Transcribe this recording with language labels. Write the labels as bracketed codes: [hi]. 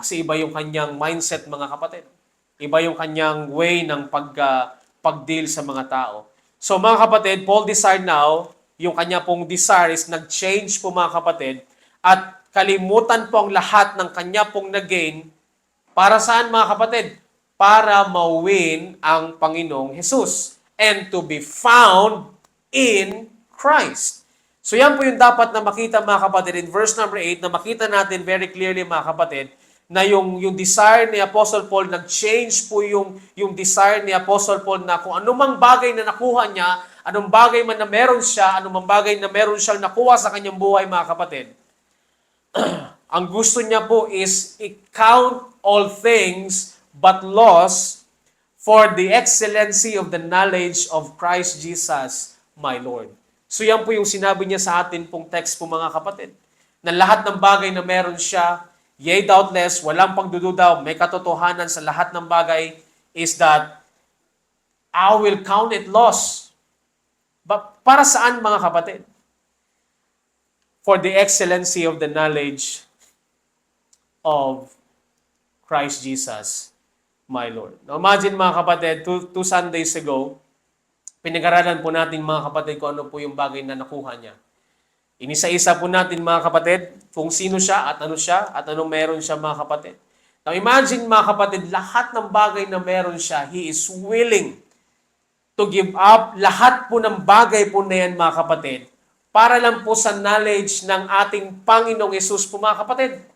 [tl] Kasi iba yung kanyang mindset mga kapatid. Iba yung kanyang way ng pag-deal sa mga tao. So mga kapatid, [en] Paul desired now, [tl] yung kanya pong desire is nag-change po mga kapatid at kalimutan po ang lahat ng kanya pong nag-gain para saan mga kapatid? Para mawin ang Panginoong Jesus [en] and to be found in Christ. [tl] So yan po yung dapat na makita mga kapatid in verse number 8 na makita natin very clearly mga kapatid na yung desire ni Apostle Paul, nag-change po yung desire ni Apostle Paul na kung anumang bagay na nakuha niya, anong bagay man na meron siya, anumang bagay na meron siyang nakuha sa kanyang buhay mga kapatid, ang gusto niya po is i-count [en] all things but loss for the excellency of the knowledge of Christ Jesus, my Lord. [tl] So yan po yung sinabi niya sa atin pong text po mga kapatid, na lahat ng bagay na meron siya, yea, doubtless, walang pagdududa, may katotohanan sa lahat ng bagay, [en] is that I will count it loss. [tl] But para saan mga kapatid? [en] For the excellency of the knowledge of Christ Jesus, my Lord. [tl] Now imagine mga kapatid, two Sundays ago, pinag-aralan po natin mga kapatid kung ano po yung bagay na nakuha niya. Inisa-isa po natin mga kapatid kung sino siya at anong meron siya mga kapatid. Now imagine mga kapatid, lahat ng bagay na meron siya, [en] he is willing to give up [tl] lahat po ng bagay po na yan mga kapatid para lang po sa knowledge ng ating Panginoong Yesus po mga kapatid.